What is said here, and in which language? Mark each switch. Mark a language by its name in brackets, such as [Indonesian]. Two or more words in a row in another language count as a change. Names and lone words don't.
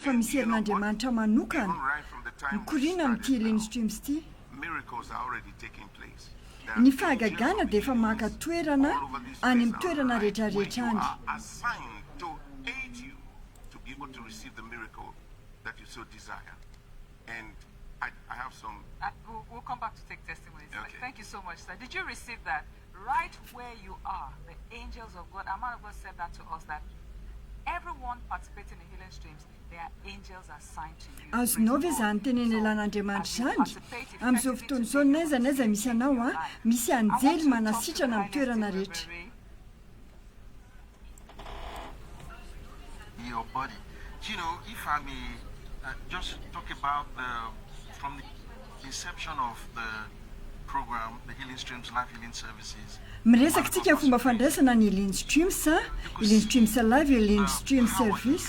[Malagasy] fa misy herin'Andriamanitra manokana mikorina amin'ity healing streams ity. [English] Miracles are already taking place. [Malagasy] Ny fahagagana dia efa maka toerana any amin'ny toerana rehetrarehetra any. [English] Assigned to aid you to be able to receive the miracle that you so desire. And I have some. We'll come back to take testimonies. Okay. Thank you so much, sir. Did you receive that? Right where you are, the angels of God, a man of God said that to us, that everyone participating in healing streams, there are angels assigned to you. [Malagasy] Azonao ve zany teneny ilan'Andriamanitra zany? Amin'izao fotoana izao n'aiza n'aiza misy anao a, misy anjely manasitrana amin'ny toerana rehetra. [English] Your body. You know, if I may just talk about from the inception of the program, the Healing Streams Life Healing Services. [Malagasy] Miresaka tsika fomba fandraisana ny healing streams, healing streams live, healing stream service.